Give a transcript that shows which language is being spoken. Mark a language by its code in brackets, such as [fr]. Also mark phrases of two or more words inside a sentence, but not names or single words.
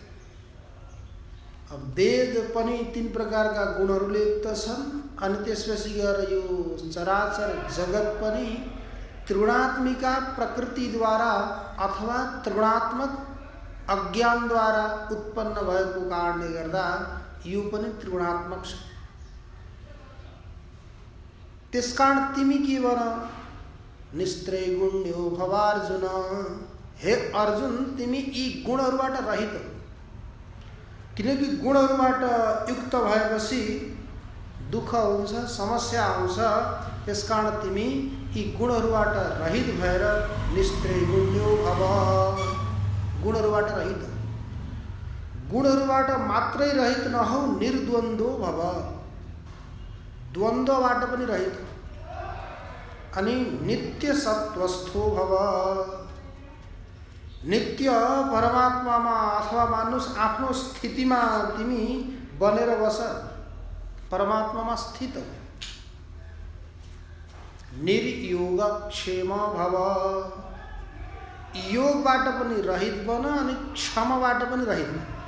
[ne] अब वेद पनि तीन प्रकारका गुणहरूले युक्त छन् अनि त्यसपछि गएर यो चराचर जगत पनि त्रिगुणात्मिका प्रकृतिद्वारा अथवा त्रिगुणात्मक अज्ञानद्वारा उत्पन्न भएको कारणले गर्दा यो पनि त्रिगुणात्मक छ। त्यसकारण तिमी के भन, [sa] निस्त्रैगुण्यो भव अर्जुन। [ne] हे अर्जुन, तिमी यी गुणहरूबाट रहित हो, किनकि गुणहरूबाट युक्त भएपछि दुःख हुन्छ, समस्या आउँछ। त्यसकारण तिमी यी गुणहरूबाट रहित भएर [sa] निस्त्रैगुण्यो भव, [ne] गुणहरूबाट रहित, गुणहरूबाट मात्रै रहित नहौ, [sa] निर्द्वन्द्वो भव, [ne] द्वन्द्वबाट पनि रहित, अनि [sa] नित्य सत्वस्थो भव, [ne] नित्य परमात्मामा अथवा मानुस आफ्नो स्थितिमा तिमी बनेर बस, परमात्मामा स्थित हो। [sa] निर्योगक्षेम भव, [ne] योगबाट पनि रहित बन अनि क्षमबाट पनि रहित बन।